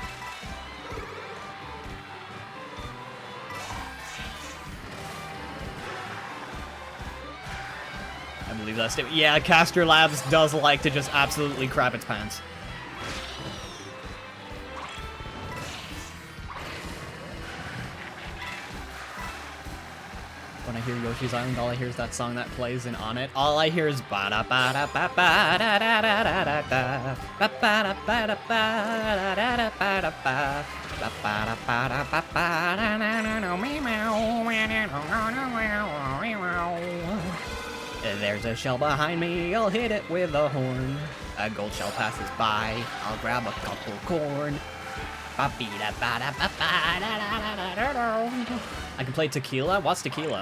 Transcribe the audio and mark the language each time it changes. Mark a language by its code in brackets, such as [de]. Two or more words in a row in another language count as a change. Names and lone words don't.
[en] I believe that's it. Yeah, Caster Labs does like to just absolutely crap its pants. When I hear Yoshi's Island, all I hear is that song that plays in On It. All I hear is ba da ba da ba ba da da da da da da ba ba da ba da ba da da ba da ba ba ba da ba da ba ba da na na no me meow meow. There's a shell behind me, I'll hit it with a horn. A gold shell passes by, I'll grab a couple corn. I can play Tequila? What's Tequila?